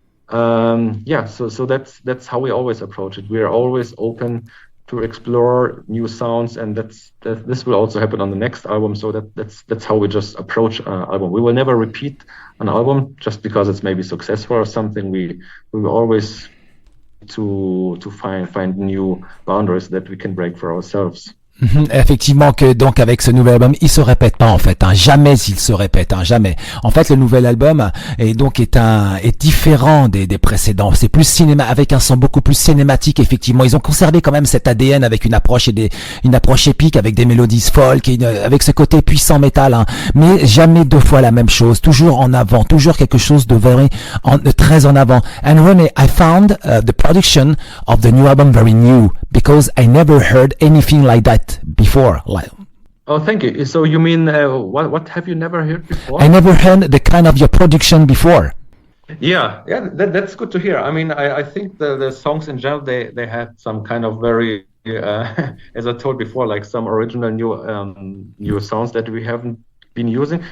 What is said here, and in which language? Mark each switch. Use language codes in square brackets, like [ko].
[en] So that's how we always approach it. We are always open to explore new sounds, and this will also happen on the next album. So that's how we just approach an album. We will never repeat an album just because it's maybe successful or something. We will always to find new boundaries that we can break for ourselves. [fr] Effectivement que donc avec ce nouvel album, il se répète pas en fait, jamais il se répète, jamais. En fait, le nouvel album est différent des précédents. C'est plus cinéma, avec un son beaucoup plus cinématique. Effectivement, ils ont conservé quand même cet ADN avec une approche épique, avec des mélodies folk, avec ce côté puissant métal, mais jamais deux fois la même chose. Toujours en avant, toujours quelque chose de très en avant. [en] And Rene, I found the production of the new album very new because I never heard anything like that before. Oh, thank you. So you mean what have you never heard before? I never heard the kind of your production before. Yeah, that's good to hear. I mean, I think the songs in general they had some kind of very as I told before, like some original new sounds that we haven't been using.